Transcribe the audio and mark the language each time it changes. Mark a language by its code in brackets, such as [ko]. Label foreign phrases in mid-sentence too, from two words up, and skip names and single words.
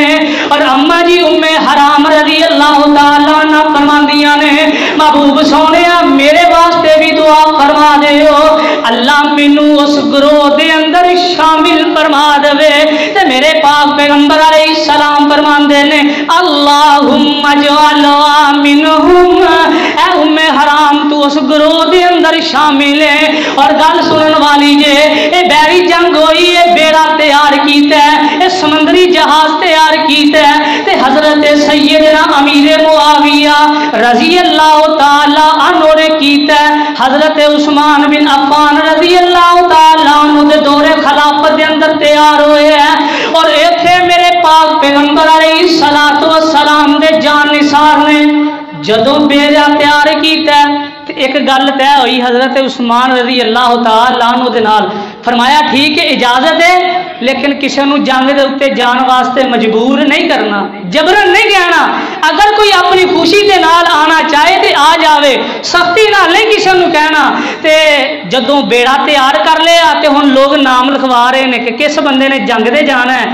[pa] اور اماں جی ام حرام [ar] رضی اللہ تعالیٰ عنہا [pa] فرماندیاں نے محبوب سوہنیا میرے واسطے بھی دعا فرما دے ہو، اللہ مینوں اس گروہ دے اندر شامل فرما دیوے. تے میرے پاک پیغمبر علیہ السلام فرماندے نے [ar] اللهم اجعلنا منهم, [pa] اے ام حرام تو اس گروہ دے اندر شامل ہے. اور گل سننے والی جے اے بیری جنگ ہوئی ہے، بیڑا تیار کیتا ہے، اے سمندری جہاز تیار کیتا ہے تے حضرت سیدنا امیر معاویہ [ar] رضی اللہ تعالیٰ عنہ [pa] نے کیتا ہے. حضرت عثمان بن عفان [ar] رضی اللہ تعالیٰ عنہ [pa] دے دورِ خلافت دے اندر تیار ہوئے ہیں. اور اتھے میرے پاک پیغمبر [ar] علیہ الصلاۃ والسلام [pa] دے جان نثار نے جدوں بیڑا تیار کیتا اک گل طے ہوئی حضرت عثمان [ar] رضی اللہ تعالیٰ عنہ [pa] دے نال. [ur] فرمایا ٹھیک ہے اجازت ہے لیکن کسی کو جنگ کے اتے جانے واسطے مجبور نہیں کرنا، جبراً نہیں کہنا. اگر کوئی اپنی خوشی کے نال آنا چاہے تو آ جاوے، سختی نال نہیں کسی کو کہنا. [pa] تو جدوں بیڑا تیار کر لیا تو ہن لوک نام لکھوا رہے ہیں کہ کس بندے نے جنگ دے جانا ہے.